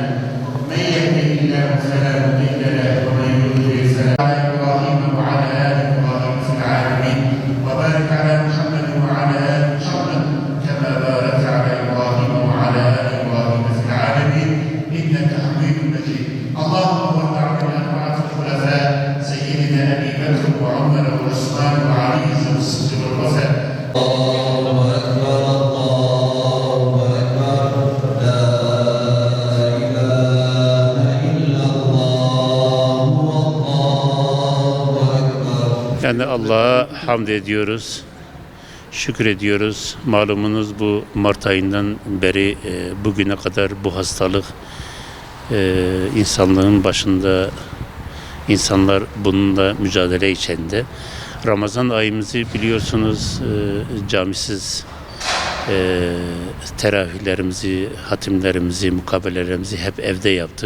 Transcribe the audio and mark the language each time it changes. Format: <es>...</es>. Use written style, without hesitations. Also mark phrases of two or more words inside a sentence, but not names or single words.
<ar>من يهده الله فلا مضل له ومن يضلل فلا هادي له. إبراهيم وعلى آل إبراهيم في العالمين. وبارك على محمد وعلى آل محمد كما باركت على إبراهيم وعلى آل إبراهيم في العالمين. إنك حميد مجيد. اللهم وتعالى سيدنا أبي بكر وعمر وعثمان وعلي ذو الصدق والوفاء. الله أكبر الله أكبر لا إله إلا الله والله أكبر.</ar> <tr>Yani Allah'a hamd ediyoruz, şükür ediyoruz. Malumunuz bu Mart ayından beri bugüne kadar bu hastalık insanlığın başında. İnsanlar bununla mücadele içinde. Ramazan ayımızı biliyorsunuz camisiz teravihlerimizi, hatimlerimizi, mukabelelerimizi hep evde yaptık.</tr>